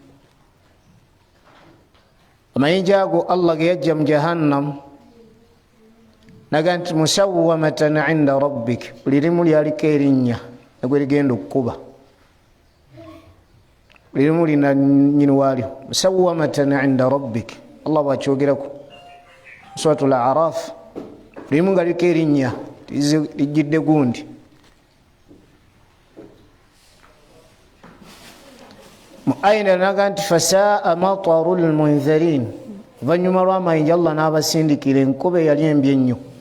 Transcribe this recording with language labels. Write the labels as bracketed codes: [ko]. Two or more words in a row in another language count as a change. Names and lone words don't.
[lg] Amayinja ago Allah ge yajja mu jahannam naga nti [ar] مسومة عند ربك, [lg] buli limu lyaliko erinnya nagwe ligenda okukuba, buli limu lina nnyini waalyo. [ar] مسومة عند ربك, [lg] Allah bw'akyogerako suratul A'raf, buli limu nga liko erinnya lijjidde gundi. Mu ayina naga nti [ar] فساء مطر المنذرين, [lg] oluvannyuma lw'amayinja Allah n'abasindikira enkuba eyali embi ennyo.